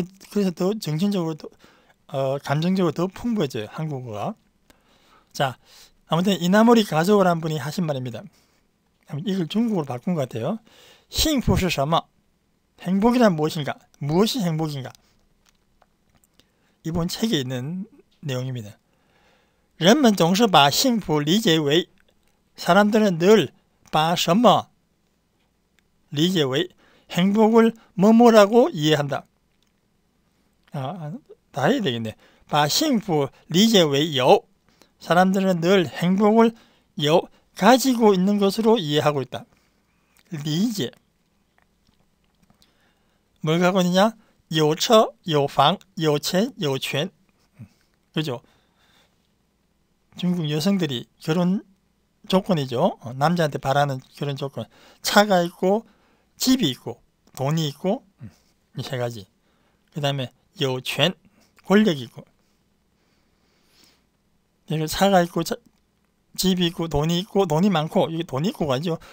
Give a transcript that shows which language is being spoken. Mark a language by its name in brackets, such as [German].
[Korean] 그래서 더 정신적으로 감정적으로 더 풍부해져요. 한국어가. 자, 아무튼 이나모리 가족이라는 분이 하신 말입니다. 이걸 중국어로 바꾼 것 같아요. [Chinese] 幸福是什么? [Korean] 행복이란 무엇인가? 무엇이 행복인가? 이번 책에 있는 내용입니다. [Chinese] 人们总是把幸福理解为 [Korean] 사람들은 늘 [Chinese] 把什么 理解为 [Korean] 행복을 뭐뭐라고 이해한다. 다 해야 되겠네. [Chinese] 把幸福理解为有 [Korean] 사람들은 늘 행복을 가지고 있는 것으로 이해하고 있다. 理解 뭘 갖고 있느냐? [Chinese] 有车有房有钱有权 그죠? [Korean] 중국 여성들이 결혼 조건이죠. 남자한테 바라는 결혼 조건. 차가 있고 집이 있고 돈이 있고 이 세 가지. 그 다음에 有权 권력이 있고 차가 있고 집이 있고 돈이 많고 이게 돈이 있고 가죠.